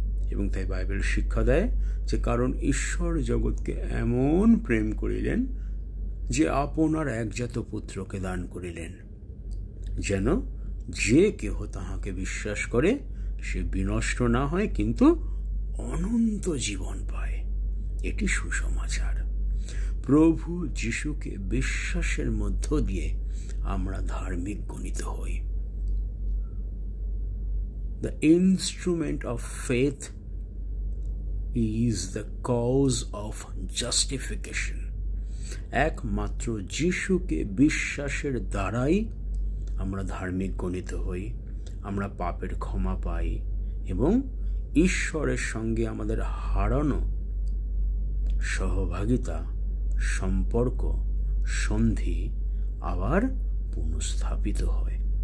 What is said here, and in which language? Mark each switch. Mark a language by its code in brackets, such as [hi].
[bn] এবং তাই বাইবেল শিক্ষা দেয় যে কারণ ঈশ্বর জগৎকে এমন প্রেম করিলেন যে আপনার একজাত পুত্রকে দান করিলেন, যেন যে কেহ তাহাকে বিশ্বাস করে সে বিনষ্ট না হয়, কিন্তু অনন্ত জীবন পায়। এটি সুসমাচার। প্রভু যিশুকে বিশ্বাসের মধ্য দিয়ে আমরা ধার্মিক গণিত হই। [en] The instrument of faith is the cause of justification. [bn] একমাত্র যিশুকে বিশ্বাসের দ্বারাই আমরা ধার্মিক গণিত হই, আমরা পাপের ক্ষমা পাই এবং ঈশ্বরের সঙ্গে আমাদের হারানো সহভাগিতা, সম্পর্ক, সন্ধি আবার পুনঃস্থাপিত হয়।